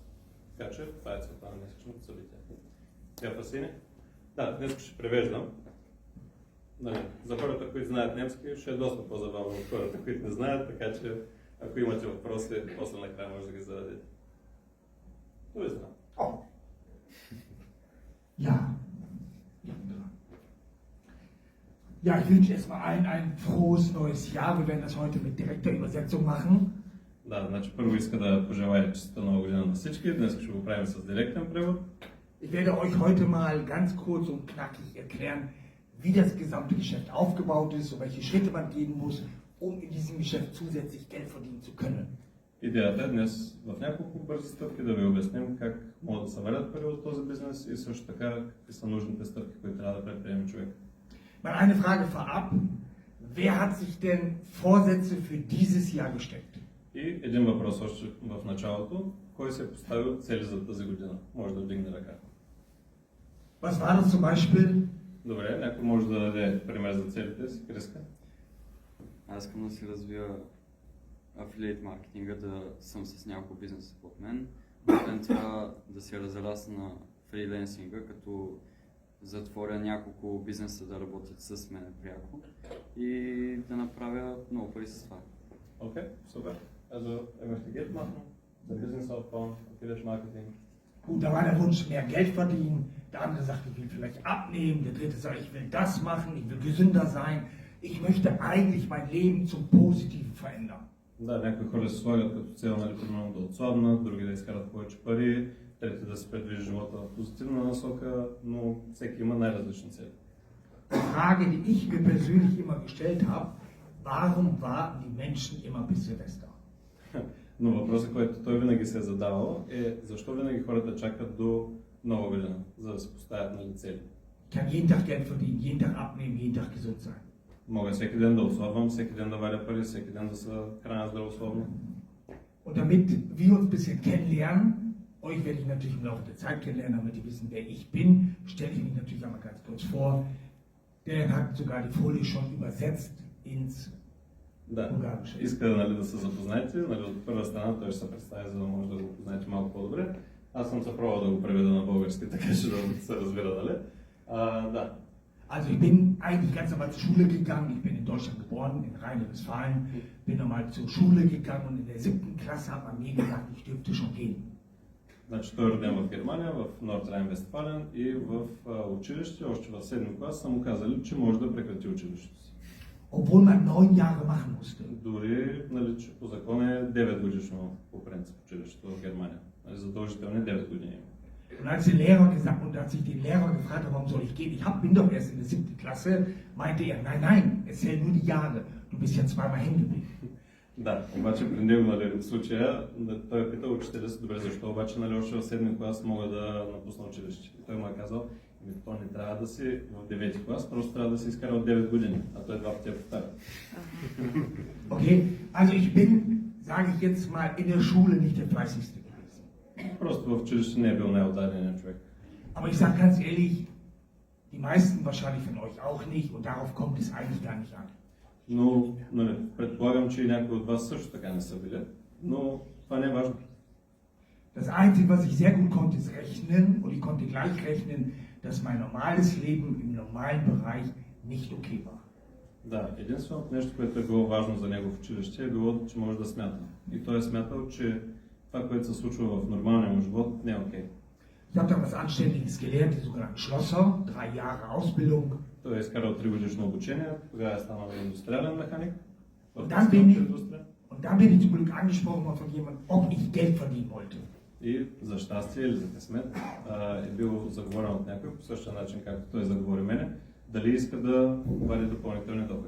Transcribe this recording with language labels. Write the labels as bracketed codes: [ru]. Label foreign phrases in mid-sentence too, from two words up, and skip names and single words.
[bg] Така че това е целта на днешното събитие. Тя Фасини? Да, днес ще превеждам. За хората, които знаят немски, ще е доста по-забавно от хората, които не знаят, така че ако имате въпроси, после накрая може да ги зададете. Но ви знам. [de] Ja, ich wünsche erstmal allen ein frohes neues Jahr. Wir werden das heute mit direkter Übersetzung machen. [bg] Да, значи първо иска да пожелая честита нова година на всички. Днес ще го правим с директен превод. [de] Ich werde euch heute mal ganz kurz und knackig erklären, wie das gesamte Geschäft aufgebaut ist und welche Schritte man gehen muss, um in diesem Geschäft zusätzlich Geld verdienen zu können. [bg] Идеята е днес в няколко бързи стъпки да ви обясним как могат да се валят пари от този бизнес и също така какви са нужните стъпки, които трябва да предприеме човек. [de] Mal eine Frage vorab. Wer hat sich denn Vorsätze für dieses Jahr gesteckt? [bg] И един въпрос още в началото. Кой се е поставил цели за тази година? Може да вдигне ръка. [de] Was war das zum Beispiel? [bg] Добре, някой може да даде пример за целите си. Криска? Аз искам да си развия афилиейт маркетинга, да съм с няколко бизнеса под мен. Освен това да се разрасна фриленсинга, като затворя няколко бизнеса да работят с мен пряко и да направя много пари с това. [de] Okay, super. Also er möchte Geld machen, sein Business aufbauen, [en] Affiliate Marketing. [de] Gut, da war der Wunsch, mehr Geld verdienen. Der andere sagt, ich will vielleicht abnehmen. Der dritte sagt, ich will das machen, ich will gesünder sein. Ich möchte eigentlich mein Leben zum Positiven verändern. [bg] Да, някои хора се слагат като цел, примерно да отслабнат, други да изкарат повече пари, трети да се предвижи живота в позитивна насока, но всеки има най-различни цели. [de] Die Frage, die ich mir persönlich immer gestellt habe, warum warten die Menschen immer bis Silvester? [bg] Но въпросът, който той винаги се е задавал е защо винаги хората чакат до Нова година, за да се поставят цели. [de] Ich kann jeden Tag Geld verdienen, jeden Tag abnehmen, jeden Tag gesund sein. [bg] Мога всеки ден да отслабвам, всеки ден да варя пари, всеки ден да се храня здравословно. [de] Und damit wir uns ein bisschen kennenlernen, euch werde ich natürlich im Laufe der Zeit kennenlernen, damit ihr wissen, wer ich bin, stelle ich mich natürlich einmal ganz kurz vor. Der hat sogar die Folie schon übersetzt ins Bulgarische. [bg] Иска да се запознаете, от първа страна той ще се представи, за да може да го познаете малко по-добре. Аз съм се пробвал да го преведа на български, така че да се разбира, нали? Да. [de] Also ich bin eigentlich ganz normal zur Schule gegangen, ich bin in Deutschland geboren, in Rheinland-Westfalen, bin normal zur Schule gegangen und in der 7. Klasse hat man mir gesagt, ich dürfte schon gehen. [bg] Значи той е роден в Германия, в Норд Райн-Вестфален и в училище, още в 7 клас са му казали, че може да прекрати училището си. [de] Obwohl man 9 Jahre machen musste. [bg] Дори, нали, че по закон е 9 годишно по принцип училището в Германия. Нали, задължително 9 години. [de] Und als der Lehrer gesagt, und als ich den Lehrer gefragt habe, warum soll ich gehen, bin doch erst in der 7. Klasse, meinte er, nein, es zählen nur die Jahre, du bist ja zweimal hängen geblieben. [bg] Да, обаче при него, нали, в случая, той е питал учителя си, добре, защо обаче, нали, още в 7 клас мога да напусна училище. И той му е казал, то не трябва да си в 9 клас, просто трябва да си изкара от 9 години, а той два пъти я повтаря. [de] Okay, also ich bin, sage ich jetzt mal, in der Schule nicht der fleißigste gewesen. [bg] Просто в училище не е бил най-отдаденият човек. [de] Aber ich sage ganz ehrlich, die meisten wahrscheinlich von euch auch nicht und darauf kommt es eigentlich gar nicht an. [bg] Но, нали, предполагам, че и някои от вас също така не са били, но това не е важно. [de] Das Einzige, was ich sehr gut konnte, ist rechnen und ich konnte gleich rechnen, dass mein normales Leben im normalen Bereich nicht okay war. [bg] Да, единственото нещо, което е било важно за него в училище е било, че може да смята. И той е смятал, че това, което се случва в нормалния му живот, не е окей. [de] Ich habe dann was Anständiges gelernt, die sogenannten Schlosser, 3 Jahre Ausbildung. [bg] Той е изкарал 3-годишно обучение, тогава е станал индустриален механик. [de] Und dann bin ich zum Glück angesprochen worden von jemandem, ob ich Geld verdienen wollte. [bg] И за щастие или за късмет е бил заговорен от някой по същия начин, както той заговори мене, дали иска да вади допълнителни доходи.